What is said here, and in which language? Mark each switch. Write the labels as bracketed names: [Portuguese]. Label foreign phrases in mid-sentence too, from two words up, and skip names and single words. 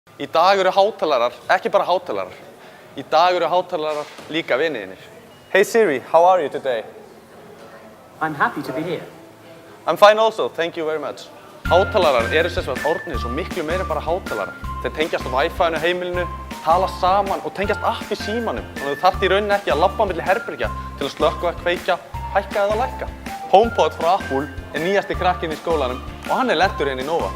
[Icelandic] Í dag eru hátalarar, ekki bara hátalarar. Í dag eru hátalarar líka viniðinir. [English] Hey Siri, how are you today? I'm happy to be here. I'm fine also, thank you very much. [Icelandic] Hátalarar eru sem sagt orðnir svo miklu meira en bara hátalarar. Þeir tengjast á Wi-Fi-inu heimilinu, tala saman og tengjast app í símanum. Þannig að þú þarft í rauninni ekki að labba milli herbergja til að slökkva, kveikja, hækka eða lækka. HomePod frá Apple er nýjasti krakkinn í skólanum og hann er lentur hérna í Nova.